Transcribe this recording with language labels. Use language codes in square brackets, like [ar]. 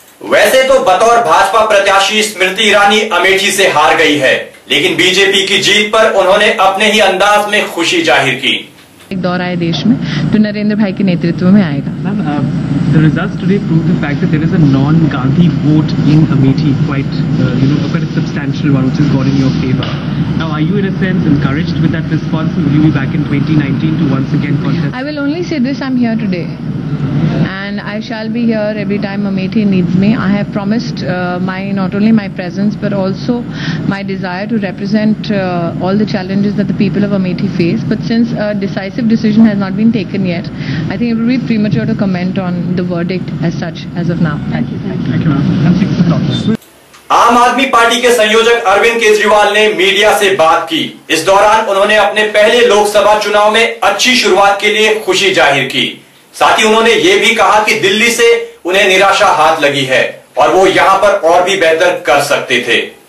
[hi] वैसे तो बतौर भाजपा प्रत्याशी स्मृति ईरानी अमेठी से हार गई है, लेकिन बीजेपी की जीत पर उन्होंने अपने ही अंदाज में खुशी जाहिर की। एक दौर आए देश में जो नरेंद्र भाई के नेतृत्व में आएगा। [en] The results today prove the fact that there is a non-Gandhi vote in Amethi, quite a substantial one, which has gone in your favor. Now, are you in a sense encouraged with that response, and will you be back in 2019 to once again contest? I will only say this: I'm here today, and I shall be here every time Amethi needs me. I have promised not only my presence but also my desire to represent all the challenges that the people of Amethi face. But since a decisive decision has not been taken yet, I think it would be premature to comment on the verdict as such as of now. Thank you. Thank you, ma'am. [hi] आम आदमी party के संयोजक अरविंद केजरीवाल ने media से बात की। इस दौरान उन्होंने अपने पहले लोकसभा चुनाव में अच्छी शुरुआत के लिए खुशी जाहिर की। साथ ही उन्होंने ये भी कहा कि दिल्ली से उन्हें निराशा हाथ लगी है और वो यहाँ पर और भी बेहतर कर सकते थे।